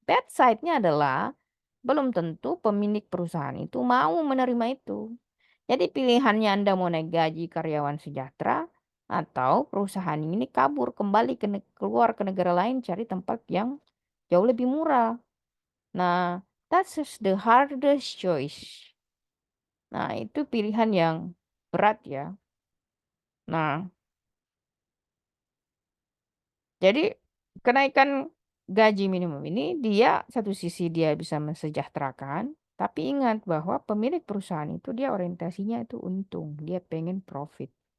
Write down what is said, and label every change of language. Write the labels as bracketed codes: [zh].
[en] Bad side- [id] nya adalah belum tentu pemilik perusahaan itu mau menerima itu. Jadi pilihannya Anda mau naik gaji karyawan sejahtera atau perusahaan ini kabur kembali keluar ke negara lain cari tempat yang jauh lebih murah. [en] Nah, that's just the hardest choice. [id] Nah, itu pilihan yang berat ya. Nah, jadi kenaikan gaji minimum ini dia satu sisi dia bisa mensejahterakan, tapi ingat bahwa pemilik perusahaan itu dia orientasinya itu untung, dia pengen profit.